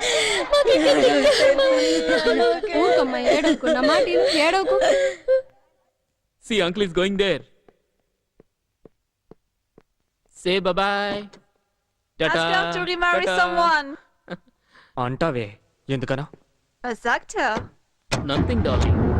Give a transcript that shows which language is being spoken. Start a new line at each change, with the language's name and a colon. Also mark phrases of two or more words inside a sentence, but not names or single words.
Telugu: ఊరుకోమ్మా, ఏడవకు. నా మాట ఏడవకు.
English: See, uncle is going there. Say bye-bye. Tata. Ask her to remarry someone.
Telugu: అంటావే, ఎందుకనో?
German: Was sagt er?
English: Nothing, darling.